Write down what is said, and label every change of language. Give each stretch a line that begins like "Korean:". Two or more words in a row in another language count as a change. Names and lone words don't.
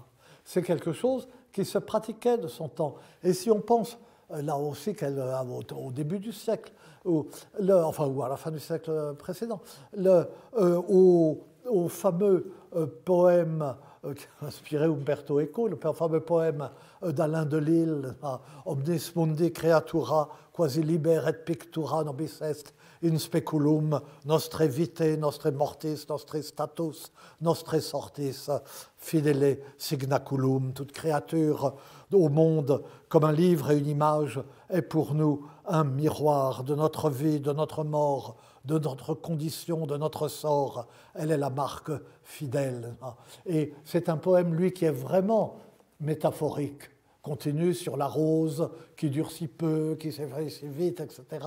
French: C'est quelque chose qui se pratiquait de son temps. Et si on pense là aussi au début du siècle, ou à la fin du siècle précédent, au fameux poème qui a inspiré Umberto Eco, le fameux poème d'Alain Delille,
Latin: Omnis mundi creatura quasi liber et pictura nobis est in speculum nostre vitae, nostre mortis, nostre status, nostre sortis, fidele signaculum.
French: Toute créature au monde, comme un livre et une image, est pour nous un miroir de notre vie, de notre mort, de notre condition, de notre sort. Elle est la marque fidèle. Et c'est un poème, lui, qui est vraiment métaphorique, continue sur la rose qui dure si peu, qui s'éveille si vite, etc.